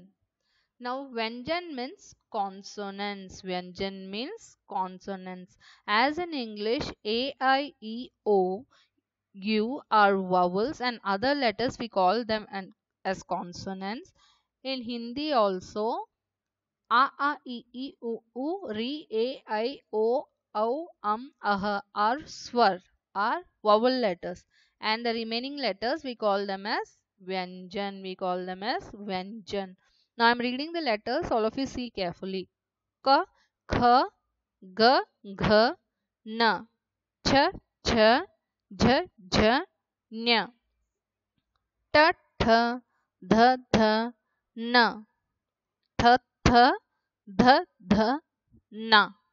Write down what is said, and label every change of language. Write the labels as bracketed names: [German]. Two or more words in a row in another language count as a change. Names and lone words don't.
[English] Now Vyanjan means consonants. Vyanjan means consonants. As in English, A, I, E, O, U are vowels and other letters we call them as consonants. In Hindi also, [Hindi] A, I, E, U, Ri, A, I, O, Au, [English] are swar, are vowel letters, and the remaining letters we call them as Vyanjan. We call them as Vyanjan. Now I am reading the letters. All of you see carefully. [Hindi] K, Kh, G, Gh, N, Ch, Ch, Jh, Jh, Nya, T, Th, Th, Th, N, Th, Th, Th, Th, Na,